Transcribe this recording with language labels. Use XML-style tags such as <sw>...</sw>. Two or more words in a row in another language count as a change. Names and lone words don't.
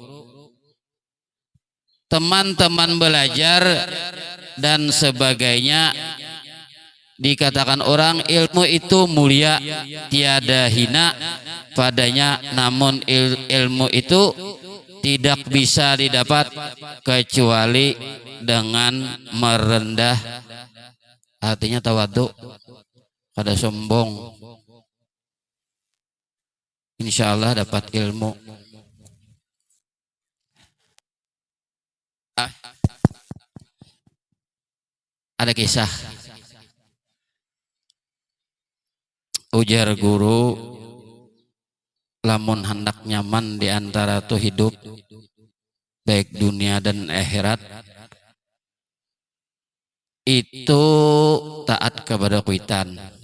<id>Teman-teman belajar dan sebagainya, dikatakan orang ilmu itu mulia, tiada hina padanya, namun ilmu itu tidak bisa didapat kecuali dengan merendah, artinya tawadhu,</id> <bjn>kada sombong.</bjn> <ar>إن شاء الله</ar> <id>dapat ilmu. Ada kisah.</id> <bjn>Ujar guru, lamun hendak nyaman di antara tuh hidup baik dunia dan akhirat, itu taat kepada kuitan,</bjn>